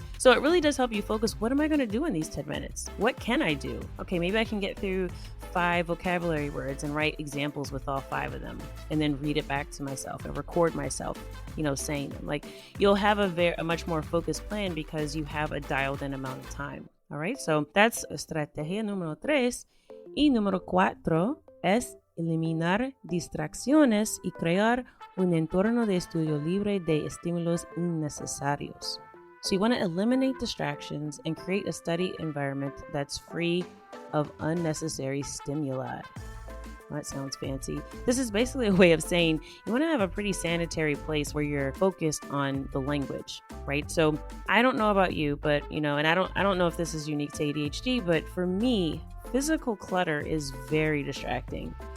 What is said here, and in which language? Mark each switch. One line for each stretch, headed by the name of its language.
English: So it really does help you focus. What am I going to do in these 10 minutes? What can I do? Okay, maybe I can get through 5 vocabulary words and write examples with all 5 of them, and then read it back to myself and record myself, saying them. Like, you'll have a much more focused plan because you have a dialed in amount of time. All right, so that's
Spanish: estrategia número 3. Y número 4 es eliminar distracciones y crear un entorno de estudio libre de estímulos innecesarios.
English: So you want to eliminate distractions and create a study environment that's free of unnecessary stimuli. That sounds fancy. This is basically a way of saying you want to have a pretty sanitary place where you're focused on the language, right? So I don't know about you, but and I don't know if this is unique to ADHD, but for me, physical clutter is very distracting.